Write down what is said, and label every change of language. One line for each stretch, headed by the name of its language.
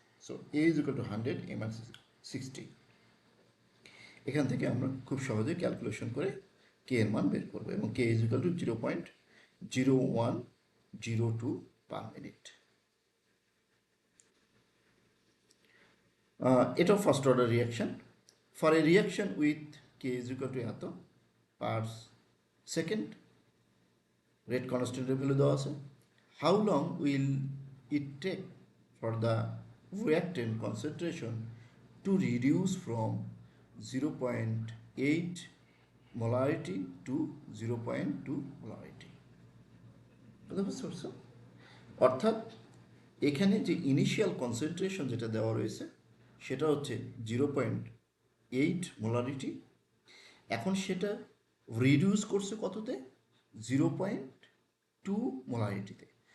English: So A is equal to 100, A minus 60।
Bangla: এখান থেকে আমরা খুব সহজে ক্যালকুলেশন করে কে এর মান বের করবো, এবং
English: K is equal to 0.0102 per minute.
Bangla: এটাও first order reaction.
English: for a reaction with K is equal to এত per second,
Bangla: রেট কনস্ট্যান্টের ভ্যালু দেওয়া আছে।
English: How long will it take for the reactant concentration to reduce from 0.8 molarity to 0.2 molarity?
Bangla: বুঝতে পারছো? অর্থাৎ এখানে যে initial concentration যেটা দেওয়া রয়েছে সেটা হচ্ছে 0.8 মোলারিটি। এখন সেটা রিডিউস করছে কততে? 0.2 মোলারিটিতে।